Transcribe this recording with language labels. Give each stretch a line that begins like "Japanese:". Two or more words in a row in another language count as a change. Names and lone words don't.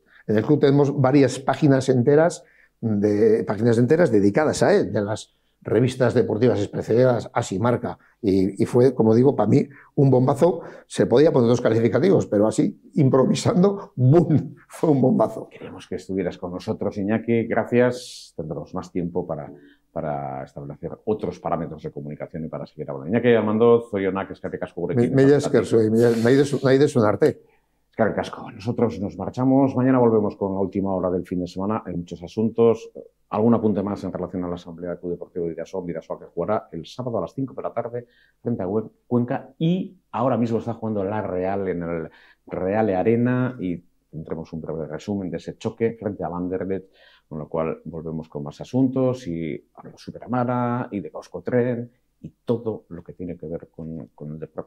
Spanish: En el club tenemos varias páginas enteras dedicadas a él, de las revistas deportivas especializadas, así Marca, y fue, como digo, para mí un bombazo. Se podía poner 2 calificativos, pero así, improvisando, ¡boom!, fue un bombazo. Queríamos que estuvieras con nosotros, Iñaki. Gracias. Tendremos más tiempo para establecer otros parámetros de comunicación y para seguir hablando.
Basque: Iñaki Armandoz, zorionak, eskerrik asko gurekin. Mila esker zuei, nahi desunarte. Eskerrik asko.
Spanish: Nosotros nos marchamos. Mañana volvemos con la última hora del fin de semana. Hay muchos asuntos. Algún apunte más en relación a la Asamblea del Club Deportivo Bidasoa, que jugará el sábado a las 5 de la tarde frente a Cuenca, y ahora mismo está jugando la Real en el Reale Arena, y tendremos un breve resumen de ese choque frente a Anderlecht, con lo cual volvemos con más asuntos y a los Superamara y de Euskotren y todo lo que tiene que ver con el deporte.